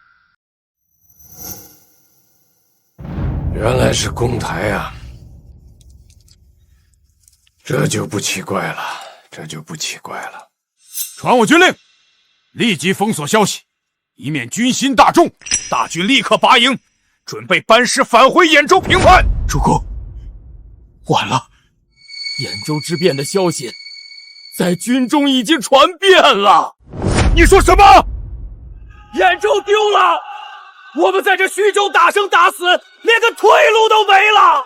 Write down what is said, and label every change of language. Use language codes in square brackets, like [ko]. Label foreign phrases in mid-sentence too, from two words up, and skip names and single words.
[zh] 原來是公台啊，這就不奇怪了。傳我軍令，立即封鎖消息，以免軍心大眾。大軍立刻拔營，準備班師返回兖州平叛。主公，晚了，兖州之變的消息在軍中已經傳遍了。你說什麼？兖州丟了，我們在這徐州打生打死，連個退路都沒了。